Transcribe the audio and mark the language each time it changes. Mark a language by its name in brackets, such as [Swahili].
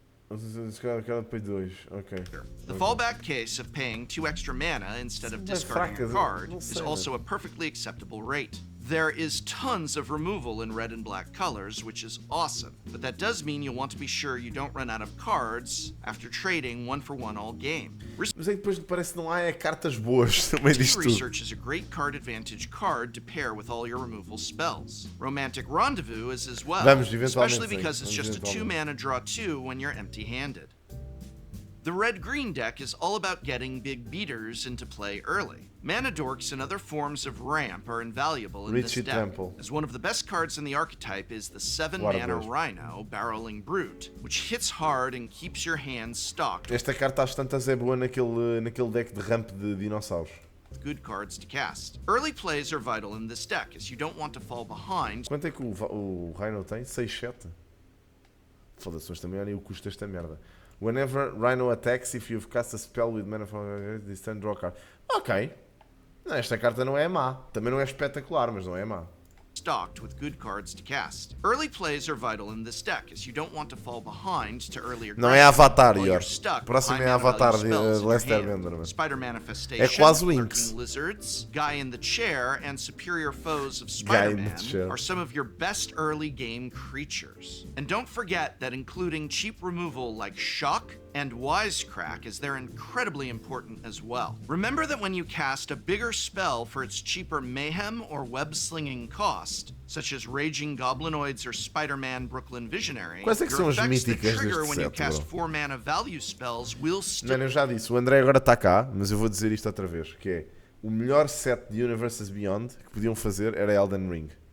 [English] The fallback case of paying 2 extra mana instead of discarding a card is also a perfectly acceptable rate. There is tons of removal in red and black colors, which is awesome, but that does mean you'll want to be sure you don't run out of cards after trading 1-for-1 all game. [Portuguese] Mas é que depois parece que não há cartas boas também disto tudo. [English] Research is a great card advantage card to pair with all your removal spells. Romantic Rendezvous is as well, especially because it's just a 2-mana draw 2 when you're empty-handed. The red-green deck is all about getting big beaters into play early. Mana dorks and other forms of ramp are invaluable in this deck, as one of the best cards in the archetype is the 7-mana Rhino, Barreling Brute, which hits hard and keeps your hand stocked. [Portuguese] Esta carta às tantas é boa naquele deck de ramp de dinossauros. [English] Good cards to cast. Early plays are vital in this deck, as you don't want to fall behind. [Portuguese] Quanto é que o Rhino tem? 6-7? Foda-se, mas também olha o custo desta merda. [English] Whenever Rhino attacks, if you've cast a spell with mana from this turn, draw a card. [Portuguese] Ok. Esta carta não é má. Também não é espetacular, mas não é má. Stocked with good cards to cast. Early plays are vital in this deck, as you don't want to fall behind to earlier. Não é Avatar, Ior. Próximo é Avatar de Lester Bender. [English] Spider Manifestation, [Portuguese] é quase o Inks. [English] Lizards, Guy in the Chair, and superior foes of Spider-Man are some of your best early game creatures. And don't forget that including cheap removal like Shock and Wisecrack, as they're incredibly important as well. Remember that when you cast a bigger spell for its cheaper mayhem or web-slinging cost, such as Raging Goblinoids or Spider-Man Brooklyn Visionary, [Portuguese] quais é que são as míticas [English] trigger when you [Portuguese] set, [English] cast 4 mana value spells will still... [Portuguese] Mano, eu já disse, o André agora está cá, mas eu vou dizer isto outra vez, que é o melhor set de Universes Beyond que podiam fazer era Elden Ring.